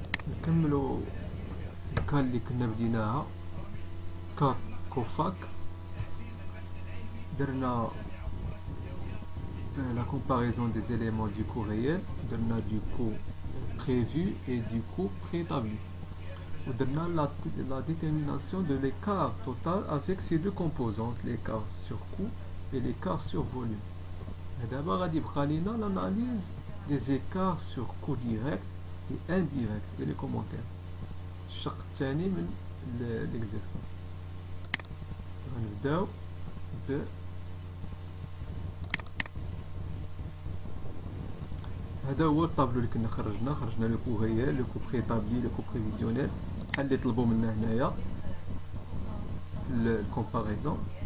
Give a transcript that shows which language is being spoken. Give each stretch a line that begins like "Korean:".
Arabic: نكملوا الكال اللي كنا بديناها كار كوفاك.
French: درنا la comparaison des éléments du coût réel, درنا du coût prévu et du coût préétabli. ودرنا la détermination de l'écart total avec ces deux composantes, l'écart sur coût et l'écart sur volume. D'abord
Arabic: غادي يبقى لينا
French: l'analyse des écarts sur coût direct et indirect et les commentaires.
Arabic: الشق الثاني من l'exercice. غنبداو ب هذا هو الطابلو اللي كنا خرجنا لو كو ريال، لو كو بريتابلي، لو كو بريفيزيونيل بحال اللي طلبوا منا هنايا في الكومباريزون.